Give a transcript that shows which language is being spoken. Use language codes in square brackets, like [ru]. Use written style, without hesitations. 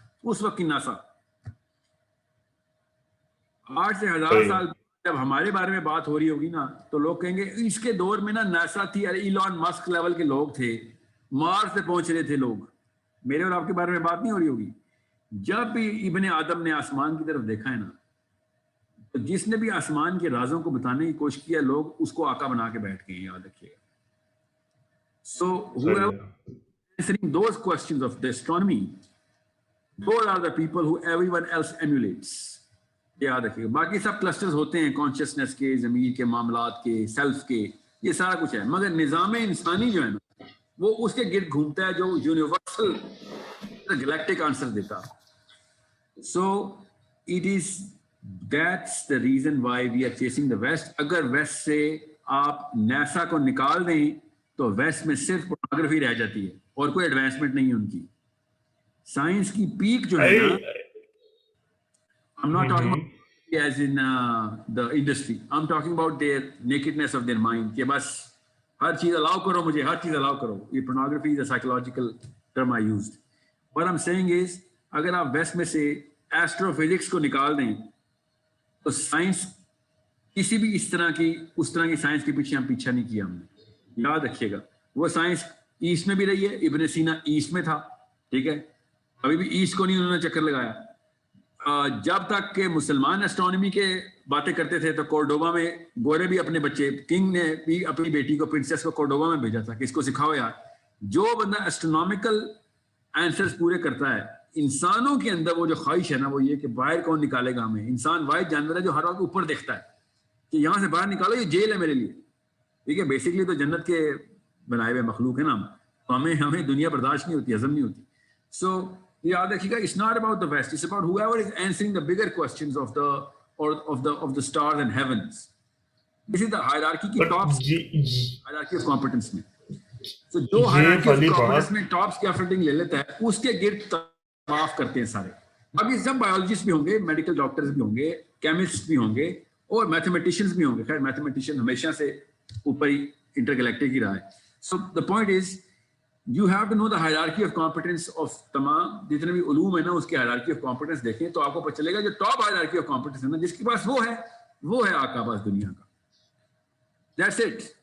[ur] اس وقت کی ناسا 8 سے 1000 سال جب ہمارے بارے میں بات ہو رہی ہوگی نا تو لوگ کہیں گے اس کے دور میں نا ناسا تھی, ایلون مسک لیول کے لوگ تھے, مارس پہ پہنچ رہے تھے لوگ. میرے اور آپ کے بارے میں بات نہیں ہو رہی ہوگی. جب بھی ابن آدم نے آسمان کی طرف دیکھا ہے نا, تو جس نے بھی آسمان کے رازوں کو بتانے کی کوشش کیا, لوگ اس کو آقا بنا کے بیٹھ گئے, یاد رکھیے گا. [en] So whoever answering those questions of the astronomy, those are the people who everyone else emulates. [ur] یاد رکھیے گا. باقی سب کلسٹرز ہوتے ہیں, کانشیسنیس کے, ضمیر کے, معاملات کے, سیلف کے, یہ سارا کچھ ہے, مگر نظام انسانی جو ہے نا وہ اس کے گرد گھومتا ہے جو یونیورسل گلیکٹک آنسر دیتا. [en] So it is that's the reason why we are chasing the west. [ur] اگر ویسٹ سے آپ ناسا کو نکال دیں تو ویسٹ میں صرف پورنوگرافی رہ جاتی ہے اور کوئی ایڈوانسمنٹ نہیں ہے ان کی. سائنس کی پیک جو ہے نا, [en] I'm not talking about as in the industry. I'm talking about their nakedness of their mind. [ur] کہ بس ہر چیز allow کرو مجھے, ہر چیز allow کرو. [en] یہ pornography is a psychological term I used. What I'm saying is [ur] اگر آپ ویسٹ میں سے ایسٹرو فزکس کو نکال دیں تو سائنس کسی بھی اس طرح کی سائنس کے پیچھے ہم پیچھا نہیں کیا ہم نے. یاد رکھیے گا وہ سائنس ایسٹ میں بھی رہی ہے. ابن سینا ایسٹ میں تھا, ٹھیک ہے, ابھی بھی ایسٹ کو نہیں انہوں نے چکر لگایا. جب تک کہ مسلمان اسٹرانومی کے باتیں کرتے تھے تو کورڈوبا میں گورے بھی اپنے بچے, کنگ نے بھی اپنی بیٹی کو, پرنسس کو کورڈوبا میں بھیجا تھا کہ اس کو سکھاؤ یار. جو بندہ اسٹرونامیکل آنسرز پورے کرتا ہے انسانوں کے اندر وہ جو خواہش ہے نا وہ یہ کہ باہر کون نکالے گا ہمیں. انسان واحد جانور ہے جو ہر وقت اوپر دیکھتا ہے کہ یہاں سے باہر نکالو, یہ جیل ہے میرے لیے. ٹھیک ہے, بیسکلی تو جنت کے بنائے ہوئے مخلوق ہے نا ہم, تو ہمیں دنیا برداشت نہیں ہوتی, ہضم نہیں ہوتی. سو یاد رکھیے گا, [en] It's not about the west, it's about whoever is answering the bigger questions of the stars and heavens. This is the hierarchy کی top hierarchy of competence میں. [ur] So جو hierarchy of competence میں ٹاپ scaffolding لے لیتا ہے اس کے گرد طواف کرتے ہیں سارے. باقی سب بایولوجسٹ بھی ہوں گے, میڈیکل ڈاکٹرز بھی ہوں گے, کیمسٹ بھی ہوں گے اور میتھمیٹیشینز بھی ہوں گے. خیر میتھمیٹیشین ہمیشہ سے اوپر ہی انٹر گلیکٹک ہی رہا ہے. [en] so the point is you have to know the hierarchy of competence of [ur] تمام جتنے بھی علوم ہے نا اس کی ہائرارکی آف کمپیٹنس دیکھیں تو آپ کو پتہ چلے گا جو ٹاپ ہائرارکی آف کمپیٹنس ہے نا جس کے پاس وہ ہے آقا باز دنیا کا. [en] That's it.